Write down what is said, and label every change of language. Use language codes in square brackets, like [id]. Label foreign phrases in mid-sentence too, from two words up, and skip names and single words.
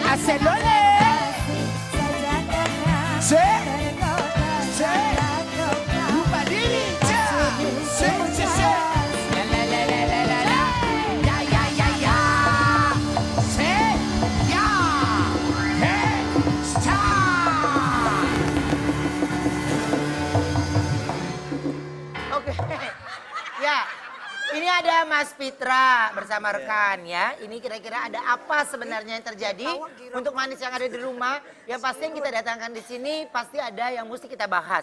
[id] Selole. Se. Lupa diri. Se. La la la la la la la. Ya ya ya ya. Se. Ya. He. Sa. Oke. Ya. Ini ada Mas Fitra bersama rekan ya. Ini kira-kira ada apa sebenarnya yang terjadi untuk manis yang ada di rumah. Yang pasti yang kita datangkan di sini pasti ada yang mesti kita bahas.